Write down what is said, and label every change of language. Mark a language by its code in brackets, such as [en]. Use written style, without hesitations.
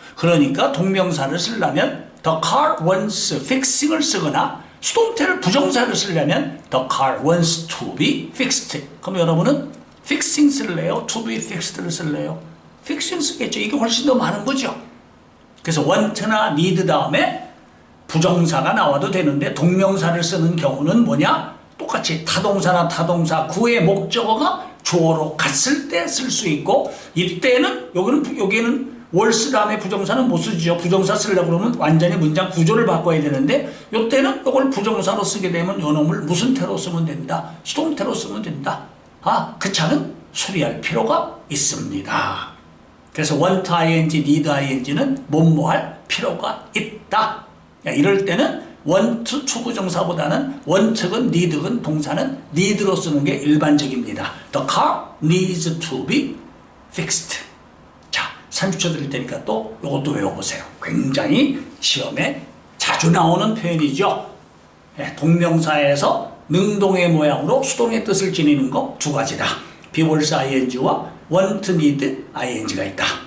[ko] 그러니까 동명사를 쓰려면 [en] the car wants fixing [ko] 을 쓰거나 수동태를 부정사를 쓰려면 [en] the car wants to be fixed. [ko] 그럼 여러분은 fixing 쓸래요? to be fixed를 쓸래요? fixing 쓰겠죠. 이게 훨씬 더 많은 거죠. 그래서 want나 need 다음에 부정사가 나와도 되는데 동명사를 쓰는 경우는 뭐냐? 똑같이 타동사나 타동사 구의 목적어가 주어로 갔을 때 쓸 수 있고, 이때는 여기는 월스 다음에 부정사는 못 쓰죠. 부정사 쓰려고 그러면 완전히 문장 구조를 바꿔야 되는데, 이때는 이걸 부정사로 쓰게 되면 요놈을 무슨 태로 쓰면 된다? 수동태로 쓰면 된다. 아, 그 차는 수리할 필요가 있습니다. 그래서 [en] want ing, need ing [ko] 는 뭐뭐할 필요가 있다. 이럴 때는 want 추부정사보다는 want건 need건 동사는 need로 쓰는 게 일반적입니다. [en] The car needs to be fixed. [ko] 자, 30초 드릴 테니까 또 이것도 외워보세요. 굉장히 시험에 자주 나오는 표현이죠. 동명사에서 능동의 모양으로 수동의 뜻을 지니는 거 두 가지다. 비월사 ing와 want, need, ing가 있다.